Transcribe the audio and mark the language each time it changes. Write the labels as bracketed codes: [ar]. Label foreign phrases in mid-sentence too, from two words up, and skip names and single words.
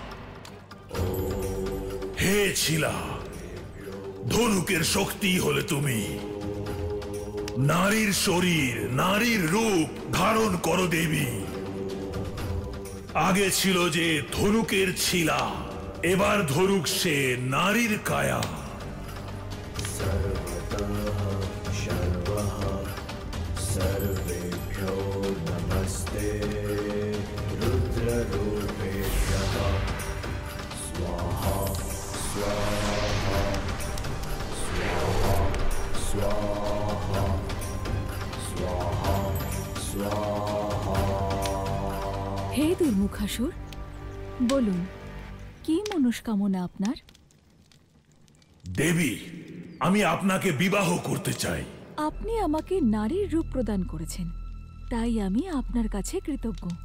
[bn] হে ছিলা, ধনুকের শক্তি হলে তুমি। নারীর শরীর, নারীর রূপ ধারণ করো দেবী। আগে ছিল যে ধনুকের ছিলা, এবার ধরুক সে নারীর কায়া। [sa] सर्वेभ्यो नमस्ते रुद्ररूपेभ्यः स्वाहा स्वाहा स्वाहा स्वाहा स्वाहा स्वाहा। [bn] হে দুর্মুখাসুর, বলুন কি মনস্কামনা আপনার? দেবী, আমি আপনাকে বিবাহ করতে চাই। আপনি আমাকে নারীর রূপ প্রদান করেছেন, তাই আমি আপনার কাছে কৃতজ্ঞ।